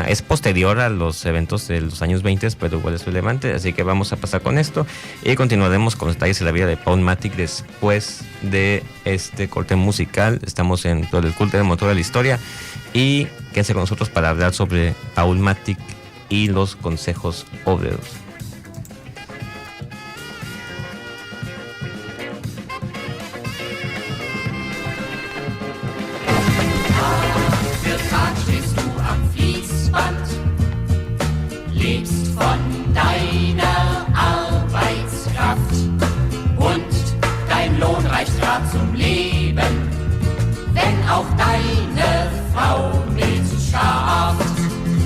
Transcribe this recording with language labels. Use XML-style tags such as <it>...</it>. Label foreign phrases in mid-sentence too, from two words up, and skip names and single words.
<es>Es posterior a los eventos de los años 20, pero igual es relevante, así que vamos a pasar con esto y continuaremos con los detalles de la vida de Paul Matic después de este corte musical. Estamos en todo el culto del motor de la historia y quédense con nosotros para hablar sobre Paul Matic y los consejos obreros.</es> <de>Lebst von deiner Arbeitskraft und dein Lohn reicht grad zum Leben, wenn auch deine Frau Milch schafft.</de>